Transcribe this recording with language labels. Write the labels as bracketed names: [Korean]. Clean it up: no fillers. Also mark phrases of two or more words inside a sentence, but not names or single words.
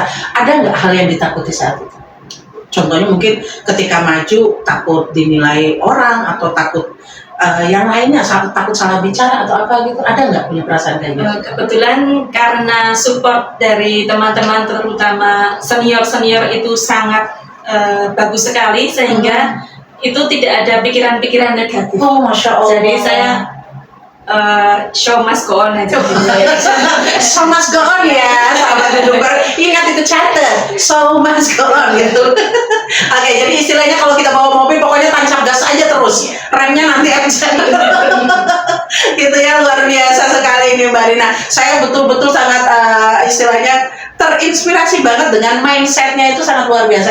[Indonesian] Ada nggak hal yang ditakuti saat itu? Contohnya mungkin ketika maju takut dinilai orang atau takut yang lainnya, takut salah bicara atau apa gitu, ada nggak punya perasaan kayak gitu? Kebetulan karena support dari teman-teman terutama senior-senior itu sangat bagus sekali sehingga itu tidak ada pikiran-pikiran negatif. [Arabic] Oh, ما شاء الله. [Indonesian] Jadi saya [English] show must go on [Indonesian] aja. [English] So must go on ya, sahabat Dudubar. [Indonesian] Ingat itu catat, [English] so must go on gitu. [Indonesian] Oke, jadi istilahnya kalau kita bawa mobil pokoknya tancap gas aja terus, remnya nanti aja. Gitu ya, luar biasa sekali ini Mbak Rina. Saya betul-betul sangat istilahnya terinspirasi banget dengan mindsetnya, itu sangat luar biasa.